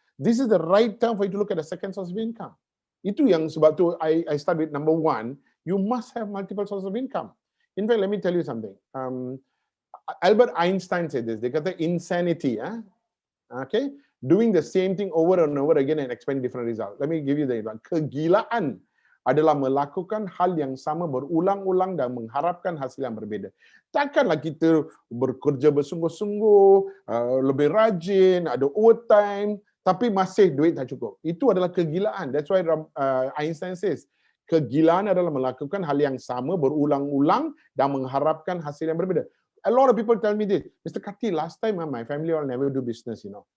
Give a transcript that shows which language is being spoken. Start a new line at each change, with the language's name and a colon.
English: This is the right time for you to look at the second source of income.
Malay: Itu yang sebab tu
English: I start with number 1, you must have multiple sources of income. In fact, let me tell you something. Albert Einstein said this.
Malay: Dia kata
English: insanity, okay, doing the same thing over and over again and expect different result. Let me give you the example.
Malay: Kegilaan adalah melakukan hal yang sama berulang-ulang dan mengharapkan hasil yang berbeda. Takkanlah kita bekerja bersungguh-sungguh, lebih rajin, ada overtime, tapi masih duit tak cukup. Itu adalah kegilaan.
English: That's why Einstein says,
Malay: kegilaan adalah melakukan hal yang sama berulang-ulang dan mengharapkan hasil yang berbeda.
English: A lot of people tell me this, Mr. Karthi, last time my family all never do business, you know.